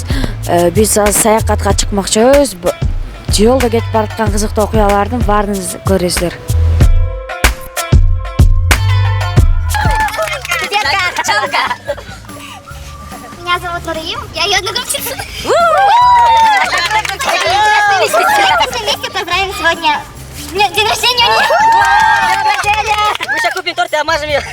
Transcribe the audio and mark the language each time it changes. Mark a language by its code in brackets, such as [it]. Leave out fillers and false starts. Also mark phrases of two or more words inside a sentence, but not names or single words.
[ky] Биз саякатка чыкмакчыбыз. Жолдо кетип бараткан кызыктуу окуялардын баарын көрөсүздөр. [ru] Меня зовут Нуриим, я ее одногруппница. Все вместе поздравим сегодня день рождения. Мы сейчас купим торт и обмажем ее.